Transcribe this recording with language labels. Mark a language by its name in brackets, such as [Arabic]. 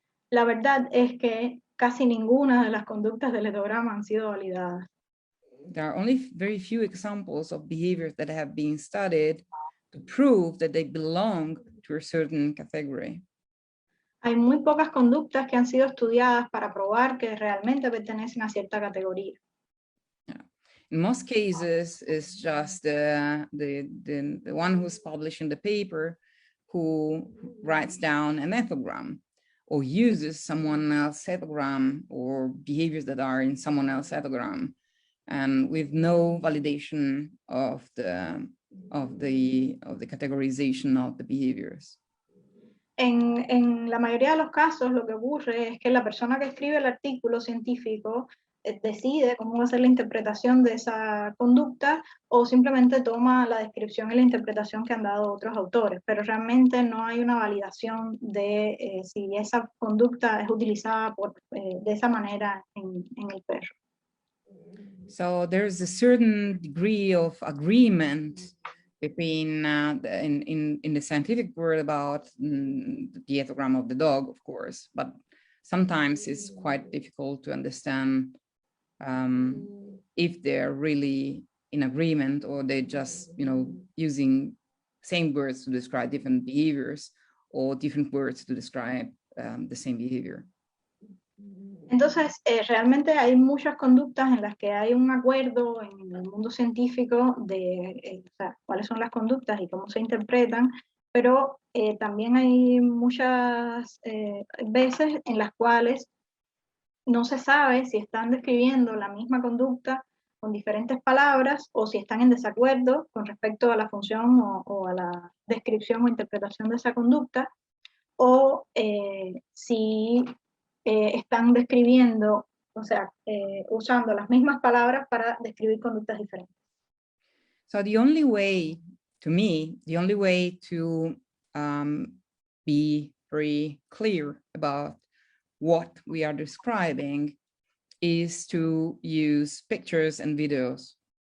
[Spanish] La verdad es que casi ninguna de las conductas del etograma han sido validadas. [English] There are only very few examples of behaviors that have been studied to prove that they belong to a certain category. [Spanish] Hay muy pocas conductas que han sido estudiadas para probar que realmente pertenecen a cierta categoría. [English] In most cases, it's just the one who's publishing the paper who writes down an ethogram or uses someone else's ethogram or behaviors that are in someone else's ethogram, and with no validation of the categorization of the behaviors. [Spanish] En la mayoría de los casos lo que ocurre es que la persona que escribe el artículo científico decide cómo va a ser la interpretación de esa conducta o simplemente toma la descripción y la interpretación que han dado otros autores, pero realmente no hay una validación de si esa conducta es utilizada de esa manera en el perro. [English] So there's a certain degree of agreement between in the scientific world about the ethogram of the dog, of course, but sometimes it's quite difficult to understand if they're really in agreement or they're just, using same words to describe different behaviors or different words to describe the same behavior. [Spanish] Entonces, realmente hay muchas conductas en las que hay un acuerdo en el mundo científico de cuáles son las conductas y cómo se interpretan, pero también hay muchas veces en las cuales no se sabe si están describiendo la misma conducta con diferentes palabras o si están en desacuerdo con respecto a la función o a la descripción o interpretación de esa conducta, o si están describiendo, o sea, usando las mismas palabras para describir conductas diferentes. [English] So the only way, to me, the only way to be very clear about what we are describing is to use pictures and videos.